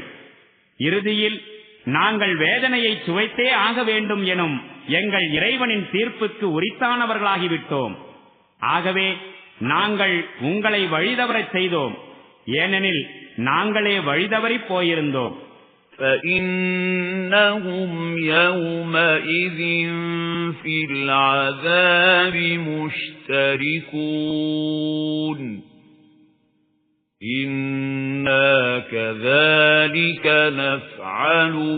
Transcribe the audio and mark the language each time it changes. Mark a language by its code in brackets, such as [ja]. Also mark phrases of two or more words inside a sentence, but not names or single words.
[ta] இறுதியில் நாங்கள் வேதனையை சுவைத்தே ஆக வேண்டும் எனும் எங்கள் இறைவனின் தீர்ப்புக்கு உரித்தானவர்களாகிவிட்டோம். ஆகவே நாங்கள் உங்களை வழிதவறச் செய்தோம், ஏனெனில் நாங்களே வழிதவறி போயிருந்தோம். [ar] فَإِنَّهُمْ يَوْمَئِذٍ فِي الْعَذَابِ مُشْتَرِكُونَ إِنَّا كَذَلِكَ نَفْعَلُ